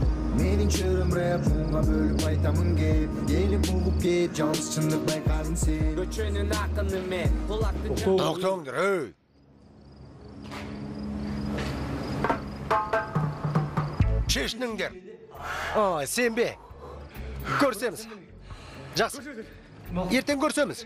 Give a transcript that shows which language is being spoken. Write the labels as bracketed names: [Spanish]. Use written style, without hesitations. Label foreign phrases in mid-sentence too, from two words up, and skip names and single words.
[Kyrgyz] Менин чөрөм рэп, мунга бөлүп айтамын кеп, элим угуп кеп, жалгыз чындык байкадың сен. Көчөнүн акыны мен, кулакты [Kazakh] Тоқтаңдар, ей! Шешініңдер. Сен бе? Көрсеміз. Жақсы. Ертең көрсеміз.